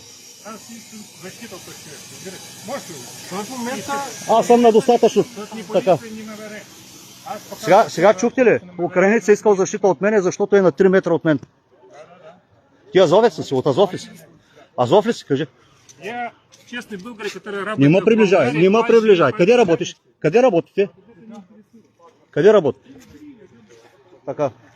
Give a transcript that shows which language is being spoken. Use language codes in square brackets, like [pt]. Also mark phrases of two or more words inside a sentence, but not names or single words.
[bg] Аз искам защита от човек. Можеш ли? В момента... Аз съм на достатъчно. Така. Сега чухте ли? Украинец е искал защита от мене, защото е на 3 метра от мен. Ти азовец ли си? От Азов ли си? Азов ли си? Кажи. [ru] Я честный българин, который работает... [bg] Не ме приближай. Къде работиш? Къде работите? Къде работите? Така.